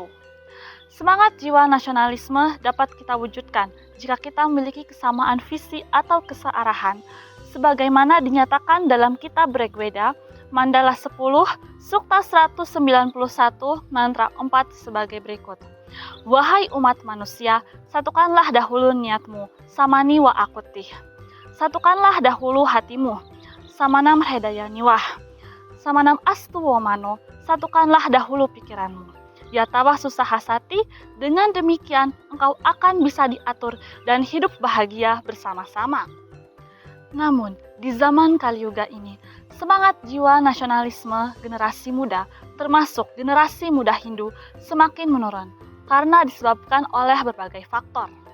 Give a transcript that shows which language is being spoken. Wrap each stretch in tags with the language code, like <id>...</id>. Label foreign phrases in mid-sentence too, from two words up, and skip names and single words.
<id>Semangat jiwa nasionalisme dapat kita wujudkan jika kita memiliki kesamaan visi atau kesearahan, sebagaimana dinyatakan dalam kitab Rigveda, Mandala 10, Sukta 191, Mantra 4 sebagai berikut. Wahai umat manusia, satukanlah dahulu niatmu,</id> <sa>samani wa akutih.</sa> <id>Satukanlah dahulu hatimu,</id> <sa>samanam hridaya niwah. Samanam astu wamano,</sa> <id>satukanlah dahulu pikiranmu.</id> <sa>Yatawa susahasati,</sa> <id>dengan demikian engkau akan bisa diatur dan hidup bahagia bersama-sama. Namun, di zaman Kali Yuga ini, semangat jiwa nasionalisme generasi muda, termasuk generasi muda Hindu, semakin menurun karena disebabkan oleh berbagai faktor.</id>